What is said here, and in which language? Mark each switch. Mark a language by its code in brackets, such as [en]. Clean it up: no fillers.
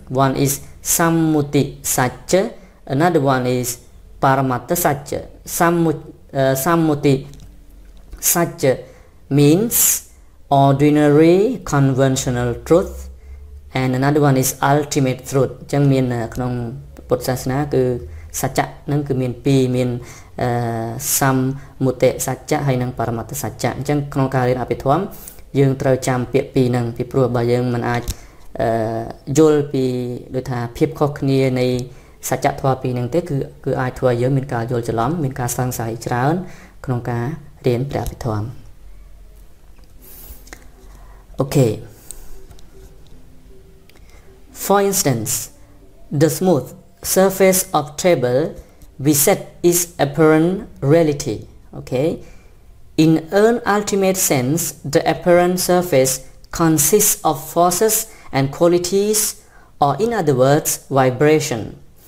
[en] One is Sammuti Satya, another one is Paramatta Satya. Sammuti Satya means ordinary conventional truth, and another one is ultimate truth. [km] ចឹងមានក្នុងពុទ្ធសាសនាគឺសច្ចៈនឹងគឺមានពីរមានសម្មុតិសច្ចៈហើយនិងបរមត្តសច្ចៈ អញ្ចឹងក្នុងការរៀនអភិធម្មយើងត្រូវចាំពាក្យពីរហ្នឹងពីព្រោះបើយើងមិនអាចយល់ពីដូចថាភាពខុសគ្នានៃសច្ចធម៌ពីរហ្នឹងទេគឺអាចធ្វើឲ្យយើងមានការយល់ច្រឡំមានការសង្ស័យច្រើនក្នុងការរៀនព្រះអភិធម្ម Okay. [en] For instance, the smooth surface of table we said is apparent reality. Okay. In an ultimate sense, the apparent surface consists of forces and qualities, or in other words, vibration.